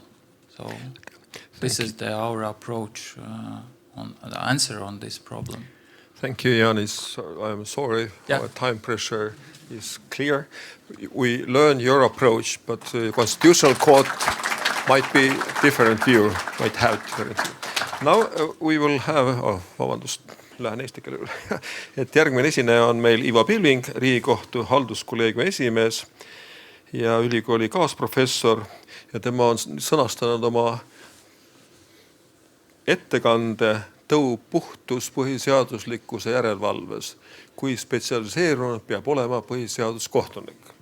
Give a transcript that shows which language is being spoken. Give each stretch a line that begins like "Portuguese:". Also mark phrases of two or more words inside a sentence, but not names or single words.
English: So this is our approach on the answer on this problem. Thank you, Jānis. I'm sorry, Yeah. our time pressure is clear. We learn your approach, but the Constitutional Court might be different view, might have different view. Now we will have,
Estonian: vabandust, lähen eesti keele üle. Et järgmine esineja on meil Ivo Pilving, Riigikohtu halduskolleegiumi esimees ja ülikooli kaasprofessor, ja tema on sõnastanud oma ettekande tõu puhtus põhiseaduslikkuse järelevalves, kui spetsialiseerunud peab olema põhiseaduskohtunik.